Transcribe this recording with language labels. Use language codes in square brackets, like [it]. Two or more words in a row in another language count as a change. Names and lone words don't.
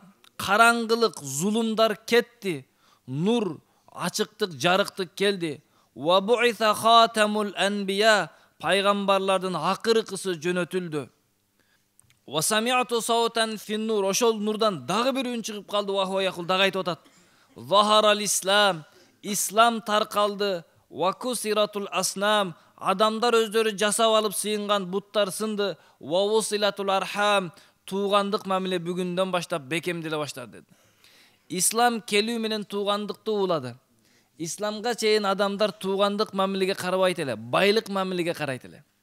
[ky] Караңгылык, зулумдар кетти, нур, ачыктык, жарыктык келди. [ar] وبعث خاتم الأنبياء. [ky] Пайгамбарлардын акыркысы жөнөтүлдү. [ar] وسمعت صوتا في النور. [ky] Ошол нурдан дагы бир үн чыгып калды. [ar] وهو يقول [ky] дагы айтып атат. [ar] ظهر الإسلام. [ky] Ислам таркалды. [ar] وكسرت الأصنام. [ky] Адамдар өздөрү жасап алып сыйынган буттар сынды. [ar] ووصلت الأرحام. [ky] Туугандык мамиле бүгүндөн баштап бекемделе баштады dedi. Ислам келүү менен туугандыкты улады. Исламга чейин адамдар туугандык мамилеге карабайт эле, байлык мамилеге карайт эле.